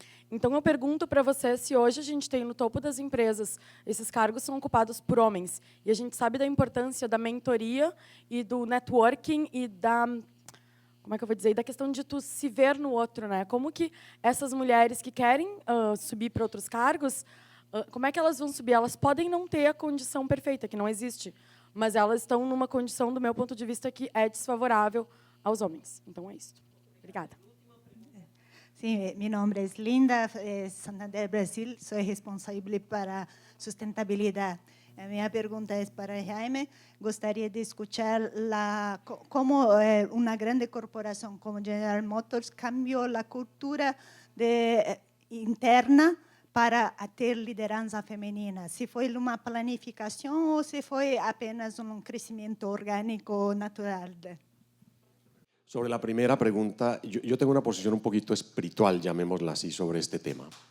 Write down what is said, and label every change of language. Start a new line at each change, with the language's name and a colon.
Portuguese: Então, eu pergunto para você se hoje a gente tem no topo das empresas, esses cargos são ocupados por homens, e a gente sabe da importância da mentoria e do networking e da, como é que eu vou dizer, da questão de tu se ver no outro, né? Como que essas mulheres que querem subir para outros cargos, como é que elas vão subir? Elas podem não ter a condição perfeita, que não existe, mas elas estão numa condição, do meu ponto de vista, que é desfavorável aos homens. Então, é isso. Obrigada.
Spanish: Sí, mi nombre es Linda, Santander, Brasil, soy responsable para sustentabilidad. Mi pregunta es para Jaime.
Portuguese: Gostaria de
Spanish: escuchar cómo una grande corporación como General Motors cambió la cultura interna para
Portuguese: ter liderança feminina. Se foi uma planificação ou se foi apenas
Spanish: crecimiento orgánico natural. Sobre la primera pregunta, yo tengo una posición un poquito espiritual, llamémosla así, sobre este tema.